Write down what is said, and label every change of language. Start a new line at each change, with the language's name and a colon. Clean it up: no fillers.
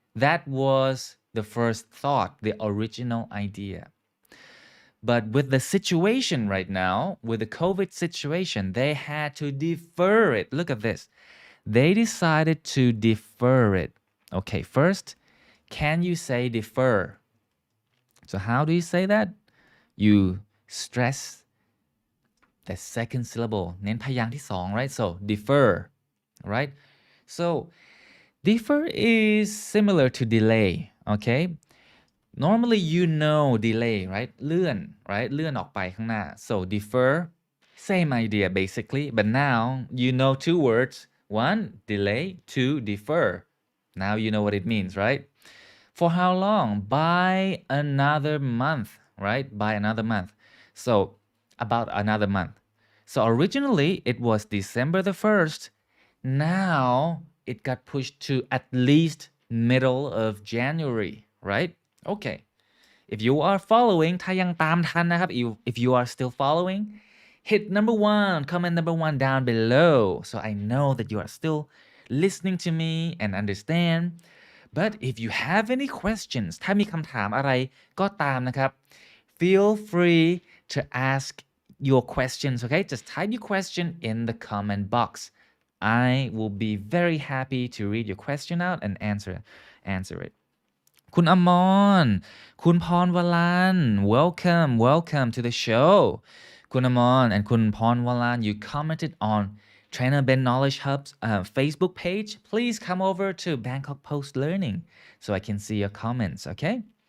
English: That was the first thought, the original idea. But with the situation right now, with the COVID situation, they had to defer it. Look at this. They decided to defer it. Okay, first, can you say defer? So how do you say that? You stress the second syllable
Thai: เน้นพยางค์ที่สอง
English: right? So defer, right? So defer is similar to delay, okay? Normally delay, right? เลื่อน right?
Thai: เลื่อนออกไปข้างหน้า
English: So defer Same idea basically, but now you know two words. One, delay. Two, defer. Now you know what it means, right? For how long? By another month, right? By another month. So, about another month. So, originally it was December the 1st. Now it got pushed to at least middle of January, right? Okay. If you are following
Thai: ถ้ายังตามทันนะครับ
English: if you are still following, hit number one, comment number one down below so I know that you are still listening to me and understand. But if you have any questions
Thai: ถ้ามีคำถามอะไรก็ตามนะครับ
English: feel free to ask your questions, okay? Just type your question in the comment box. I will be very happy to read your question out and answer it. คุณอมรคุณพรวลัน welcome to the show คุณอมร and คุณพรวลัน you commented on Trainer Ben Knowledge Hub's Facebook page. Please come over to Bangkok Post Learning so I can see your comments, okay?